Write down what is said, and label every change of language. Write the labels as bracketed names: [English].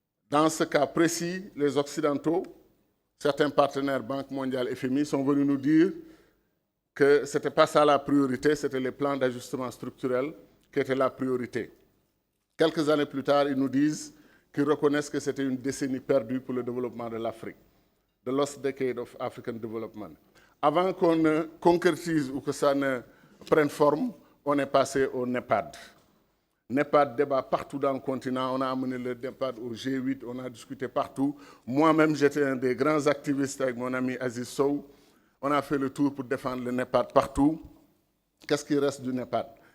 [French] Dans ce cas précis, les Occidentaux, certains partenaires, Banque mondiale, FMI, sont venus nous dire que ce n'était pas ça la priorité, c'était les plans d'ajustement structurel qui étaient la priorité. Quelques années plus tard, ils nous disent qu'ils reconnaissent que c'était une décennie perdue pour le développement de l'Afrique. [English] The lost decade of African development. [French] Avant qu'on ne concrétise ou que ça ne prenne forme, on est passé au NEPAD. NEPAD débat partout dans le continent, on a amené le NEPAD au G8, on a discuté partout. Moi-même, j'étais un des grands activistes avec mon ami Aziz Sow. On a fait le tour pour défendre le NEPAD partout. Qu'est-ce qui reste du NEPAD?